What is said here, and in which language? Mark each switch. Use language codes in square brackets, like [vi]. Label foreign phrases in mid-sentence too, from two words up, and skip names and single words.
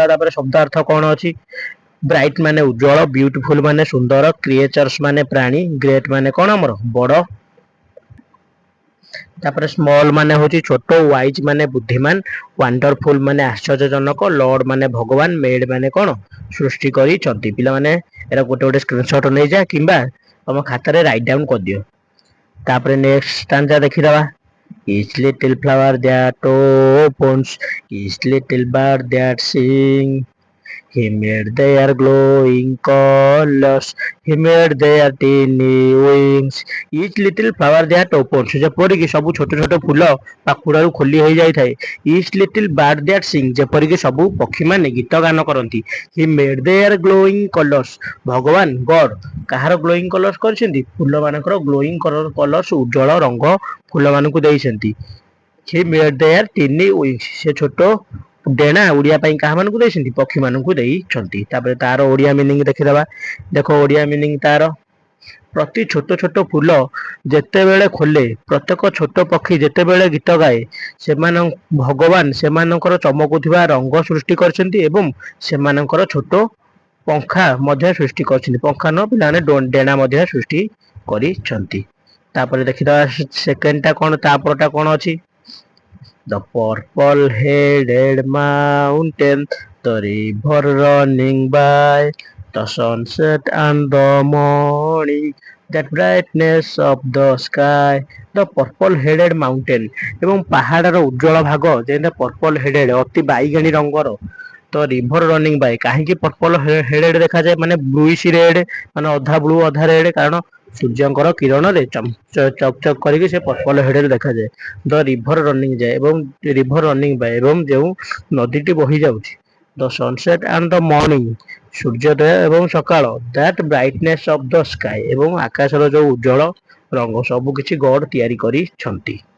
[or] ତାପରେ ଶବ୍ଦାର୍ଥ କଣ ଅଛି, ବ୍ରାଇଟ୍ ମାନେ ଉଜ୍ଜଳ, ବ୍ୟୁଟିଫୁଲ ମାନେ ସୁନ୍ଦର, କ୍ରିଏଚର୍ସ ମାନେ ପ୍ରାଣୀ, ଗ୍ରେଟ୍ ମାନେ କଣ ଆମର ବଡ, ତାପରେ ସ୍ମଲ୍ ମାନେ ହଉଛି ଛୋଟ, ୱାଇଜ୍ ମାନେ ବୁଦ୍ଧିମାନ, ୱାଣ୍ଡରଫୁଲ ମାନେ ଆଶ୍ଚର୍ଯ୍ୟଜନକ, ଲର୍ଡ ମାନେ ଭଗବାନ, ମେଡ୍ ମାନେ କଣ ସୃଷ୍ଟି କରିଛନ୍ତି। ପିଲାମାନେ ଏରା ଗୋଟେ ଗୋଟେ ସ୍କ୍ରିନଶଟ ନେଇଯା କିମ୍ବା ତମ ଖାତାରେ [en] write down [or] କରିଦିଅ। ତାପରେ [en] next stanza [or] ଦେଖିଦବା, [en] each little flower that opens, each little bird that sings, he made their glowing colors, he made their teeny wings, each little flower that opens, [or] ଯେପରିକି ସବୁ ଛୋଟ ଛୋଟ ଫୁଲ ପାଖୁଡାରୁ ଖୋଲି ହେଇଯାଇଥାଏ। [en] each little bird that sings, [or] ଯେପରିକି ସବୁ ପକ୍ଷୀମାନେ ଗୀତ ଗାନ କରନ୍ତି। [en] he made their glowing colors, [or] ଭଗବାନ ଗଡ୍ କାହାର [en] glowing colors [or] କରିଛନ୍ତି? ଫୁଲମାନଙ୍କର [en] glowing colors [or] ଉଜ୍ଜଳ ରଙ୍ଗ ଫୁଲମାନଙ୍କୁ ଦେଇଛନ୍ତି। [en] he made their teeny wings, [or] ସେ ଛୋଟ ଡେଣା ଉଡିଆ ପାଇଁ କାହା ମାନଙ୍କୁ ଦେଇଛନ୍ତି? ପକ୍ଷୀ ମାନଙ୍କୁ ଦେଇଛନ୍ତି। ତାପରେ ତାର ଓଡିଆ ମିନିଂ ଦେଖିଦବା। ଦେଖ ଓଡିଆ ମିନିଂ ତାର, ପ୍ରତି ଛୋଟ ଛୋଟ ଫୁଲ ଯେତେବେଳେ ଖୋଲେ, ପ୍ରତ୍ୟେକ ଛୋଟ ପକ୍ଷୀ ଯେତେବେଳେ ଗୀତ ଗାଏ, ଭଗବାନ ସେମାନଙ୍କର ଚମକୁଥିବା ରଙ୍ଗ ସୃଷ୍ଟି କରିଛନ୍ତି ଏବଂ ସେମାନଙ୍କର ଛୋଟ ପଙ୍ଖା ମଧ୍ୟ ସୃଷ୍ଟି କରିଛନ୍ତି। ପଙ୍ଖା ନୁହଁ ପିଲାମାନେ, ଡେଣା ମଧ୍ୟ ସୃଷ୍ଟି କରିଛନ୍ତି। ତାପରେ ଦେଖିଦବା ସେକେଣ୍ଡଟା କଣ, ତାପରଟା କଣ ଅଛି, [en] the purple headed mountain, the river running by, the sunset and the morning, that brightness of the sky, the purple headed mountain, [or] ଏବଂ ପାହାଡର ଉଜ୍ଜଳ ଭାଗ ଯେମିତି [en] purple headed [or] ଅତି ବାଇଗଣୀ ରଙ୍ଗର, [en] the river running by, [or] କାହିଁକି [en] purple headed [or] ଦେଖାଯାଏ, ମାନେ [en] bluish red, [or] ମାନେ ଅଧା ବ୍ଲୁ ଅଧା ରେଡ, କାରଣ ସୂର୍ଯ୍ୟଙ୍କର କିରଣରେ ଚକଚକ କରିକି ସେ [en] purple headed [or] ଦେଖାଯାଏ। [en] the river running [or] ଯାଏ ଏବଂ [en] river running by, [or] ଏବଂ ଯେଉଁ ନଦୀଟି ବହି ଯାଉଛି, [en] the sunset and the morning, [or] ସୂର୍ଯ୍ୟୋଦୟ ଏବଂ ସକାଳ, [en] that brightness of the sky, [or] ଏବଂ ଆକାଶର ଯୋଉ ଉଜ୍ଜଳ ରଙ୍ଗ, ସବୁ କିଛି ଗଡ ତିଆରି କରିଛନ୍ତି।